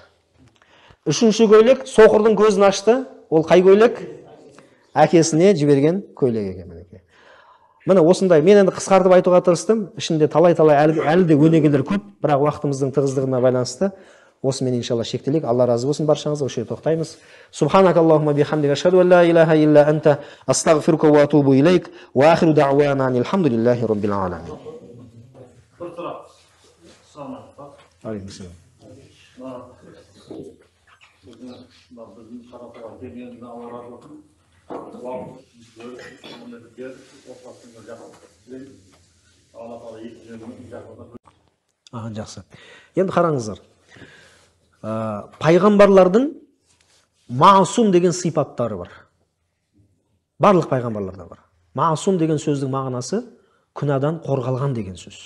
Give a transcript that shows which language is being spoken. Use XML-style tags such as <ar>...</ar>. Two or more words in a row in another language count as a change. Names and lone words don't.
<kk>Үшінші көйлек соқырдың көзін ашты. Ол қай көйлек? Әкесіне жіберген көйлек екен. Міне осындай, мен енді қысқартып айтуға тырыстым. Ішінде талай-талай әлі де өнегелер көп, бірақ уақытымыздың тығыздығына байланысты осымен иншалла шектелейік. Алла разы болсын баршаңызға, осы жерде тоқтаймыз.</kk> <ar>سبحانك اللهم بحمدك أشهد أن لا إله إلا أنت أستغفرك وأتوب إليك وآخر دعوانا الحمد لله رب العالمين.</ar> <tr>Bir taraf sana bak. Aleykümselam. Bizim tarafa geldiğinde Allah razı olsun.</tr> <kk>Жақсы. Енді қараңыздар. Пайғамбарлардың маасум деген сипаттары бар. Барлық пайғамбарларда бар. Маасум деген сөздің мағынасы күнәдан қорғалған деген сөз.</kk>